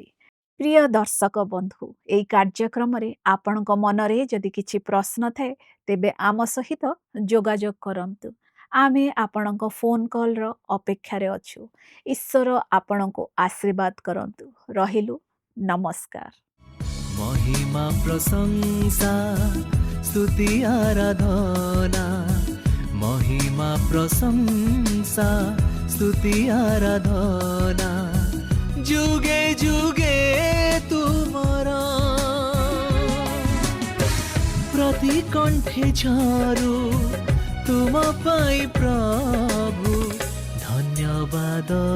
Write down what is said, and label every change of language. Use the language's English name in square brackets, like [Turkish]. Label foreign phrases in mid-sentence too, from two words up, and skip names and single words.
[Odia] ପ୍ରିୟ ଦର୍ଶକ ବନ୍ଧୁ, ଏହି କାର୍ଯ୍ୟକ୍ରମରେ ଆପଣଙ୍କ ମନରେ ଯଦି କିଛି ପ୍ରଶ୍ନ ଥାଏ, ତେବେ ଆମ ସହିତ ଯୋଗାଯୋଗ କରନ୍ତୁ। ଆମେ ଆପଣଙ୍କ ଫୋନ୍ କଲ୍ର ଅପେକ୍ଷାରେ ଅଛୁ। ଈଶ୍ୱର ଆପଣଙ୍କୁ ଆଶୀର୍ବାଦ କରନ୍ତୁ। ରହିଲୁ, ନମସ୍କାର। ମହିମା ପ୍ରଶଂସା ସ୍ତୁତି ଆରାଧନା, ମହିମା ପ୍ରଶଂସା ସ୍ତୁତି ଆରାଧନା, ଯୁଗେ ଯୁଗେ ତୁମରା ନଦୀ କଣ୍ଠେ ଝରୁ ତୁମ ପାଇ ପ୍ରଭୁ ଧନ୍ୟବାଦ